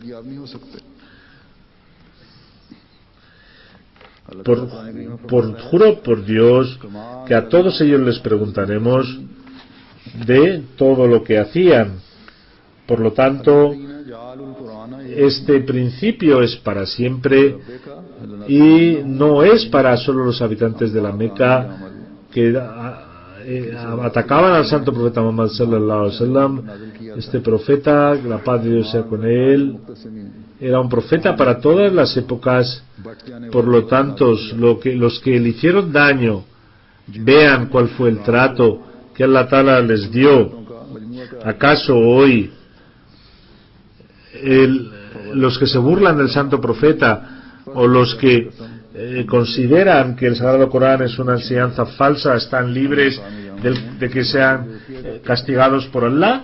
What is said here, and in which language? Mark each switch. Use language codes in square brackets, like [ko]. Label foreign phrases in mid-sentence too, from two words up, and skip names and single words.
[es] Juro por Dios que a todos ellos les preguntaremos de todo lo que hacían. Por lo tanto, este principio es para siempre y no es para solo los habitantes de la Meca, que atacaban al santo profeta Muhammad [ar] صلى الله عليه وسلم. [es] Este profeta, la paz de Dios sea con él, era un profeta para todas las épocas. Por lo tanto, los que le hicieron daño vean cuál fue el trato que [ar] الله تعالى [es] les dio. ¿Acaso hoy los que se burlan del santo profeta o los que consideran que el Sagrado Corán es una enseñanza falsa están libres de que sean castigados por Allah?